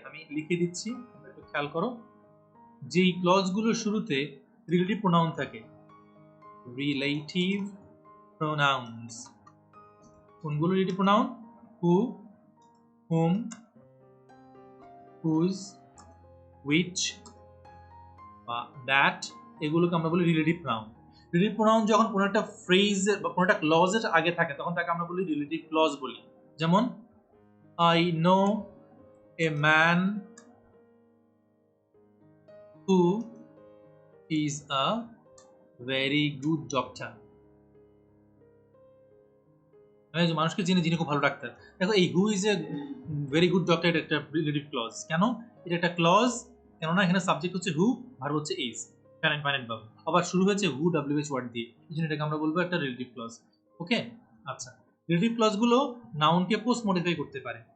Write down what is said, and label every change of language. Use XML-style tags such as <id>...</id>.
<bn>আমি লিখে দিচ্ছি, একটু খেয়াল করো। যেই ক্লজগুলোর শুরুতে রিলেটিভ প্রোনাউন থাকে, রিলেটিভ প্রোনাউন্স। কোনগুলো relative pronoun? Who, hmm, whose, which বা দ্যাট, এগুলোকে আমরা বলি রিলেটিভ প্রনাউন। রিলেটিভ প্রনাউন যখন কোনো একটা ফ্রেজের বা কোনো একটা ক্লজের আগে থাকে তখন তাকে আমরা বলি রিলেটিভ ক্লজ বলি। যেমন</bn> <en>I know a man who is a very good doctor.</en> <bn>মানুষকে চিনি যিনি খুব ভালো ডাক্তার। দেখো এই</bn> <en>who is a very good doctor,</en> <bn>এটা একটা রিলেটিভ ক্লজ। কেন এটা একটা ক্লজ? কেননা এখানে সাবজেক্ট হচ্ছে হু, ভার্ব হচ্ছে ইজ, ফাইনাইট ভার্ব। আবার শুরু হয়েছে হু ডব্লিউএইচ ওয়ার্ড দিয়ে, এই জন্য এটাকে আমরা বলবো একটা রিলেটিভ ক্লজ। ওকে, আচ্ছা, রিলেটিভ ক্লজ গুলো নাউনকে পোস্ট মডিফাই করতে পারে।</bn>